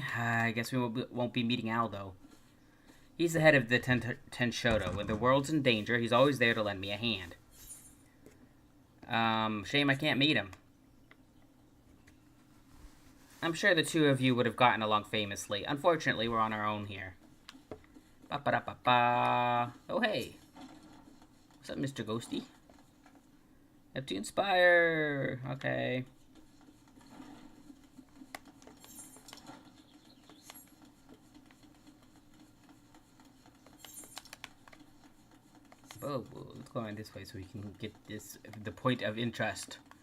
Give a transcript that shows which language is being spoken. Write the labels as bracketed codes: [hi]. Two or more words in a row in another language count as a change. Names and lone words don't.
[en] I guess we won't be meeting Al, though. He's the head of the Tenshodo. When the world's in danger, he's always there to lend me a hand. Shame I can't meet him. I'm sure the two of you would have gotten along famously. Unfortunately, we're on our own here. Ba-ba-da-ba-ba. Oh, hey. What's up, Mr. Ghosty? Neptune Spire. Okay. Oh, let's go around this way so we can get the point of interest.